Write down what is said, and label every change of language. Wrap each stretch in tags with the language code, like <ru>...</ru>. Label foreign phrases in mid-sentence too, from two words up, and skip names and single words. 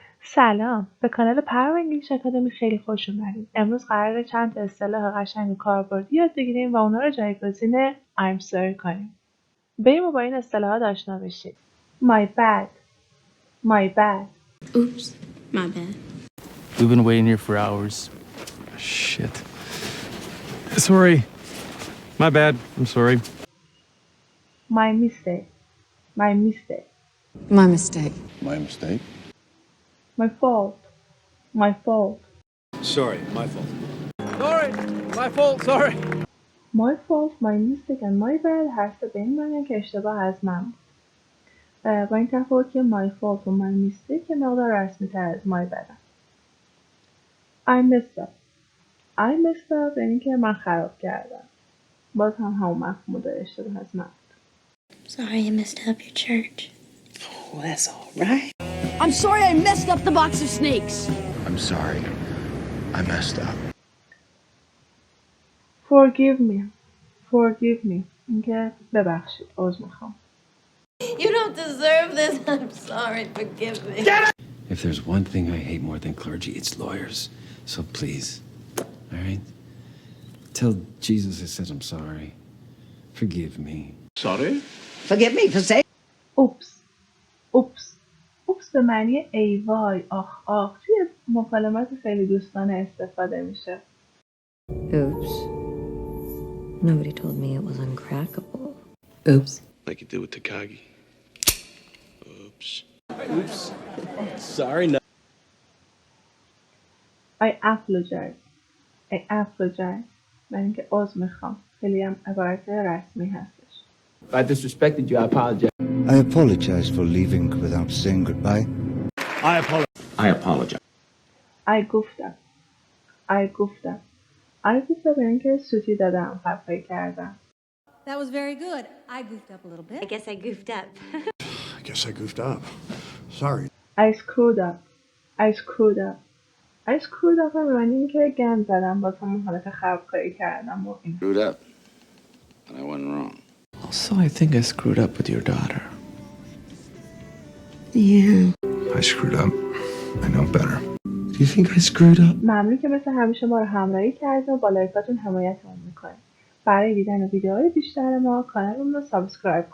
<fa>سلام، به کانال پرو انگلیش اکادمی خیلی خوش اومدید. امروز قراره چند تا اصطلاح قشنگ و کاربردی یاد بگیریم و اونا رو جایگزین</fa> <en>I'm sorry</en> <fa>کنیم. بریم و با این اصطلاحات آشنا بشید.</fa> <en>My bad. My bad. Oops, my bad. We've been waiting here for hours. Shit. Sorry. My bad. I'm sorry. My mistake. My mistake. My mistake. My mistake. My fault. My fault. Sorry, my fault. Sorry. My fault. Sorry. My fault, my mistake and my bad</en> <fa>هر سه به این معنی که اشتباه از من بود. با این تفاوت که</fa> <en>my fault</en> <fa>و</fa> <en>my mistake</en> <fa>یه مقدار رسمی تر از</fa> <en>my bad</en> <fa>هم.</fa> <en>I messed up. I messed up</en> <fa>یعنی که من خراب کردم. باز هم همون مفهوم داره، اشتباه از من بود.</fa> <en>Sorry I messed up your church. Oh, that's all right. I'm sorry I messed up the box of snakes. I'm sorry. I messed up. Forgive me. Forgive me.</en> <fa>اینکه ببخشید. عذر میخوام.</fa> <en>You don't deserve this. I'm sorry. Forgive me. If there's one thing I hate more than clergy, it's lawyers. So please, all right? Tell Jesus I said I'm sorry. Forgive me. Sorry? Forgive me for saying. Oops. Oops. Oops</en> <fa>به معنی ای وای، آخ آخ. توی مکالمات خیلی دوستانه استفاده میشه.</fa> <en>Oops. Nobody told me it was uncrackable. Oops. Like you did with Takagi. Oops. Oops. Sorry. No. I apologize. I apologize.</en> <fa>من اینکه عذر میخوام. خیلی هم عبارت رسمی هستش.</fa> <en>If I disrespected you, I apologize. I apologize for leaving without saying goodbye. I apologize. I goofed up. I goofed up. I goofed up</en> <fa>یعنی که سوتی دادم، خطایی کردم.</fa> <en>That was very good. I goofed up a little bit. I guess I goofed up. I guess I goofed up. Sorry. I screwed up. I screwed up. I screwed up</en> <fa>به معنی اینکه گند زدم، باز همون حالت خرابکاری کردم و این.</fa> <en>Screwed up. And I went wrong. Also, I think I screwed up with your daughter. Yeah. I screwed up. I know better. Do you think I screwed up?</en> <fa>ممنون که مثل همیشه ما رو همراهی کردید و با لایکاتون حمایتمون میکنید. برای دیدن ویدیوهای بیشتر ما کانالمون رو سابسکرایب کنید.</fa>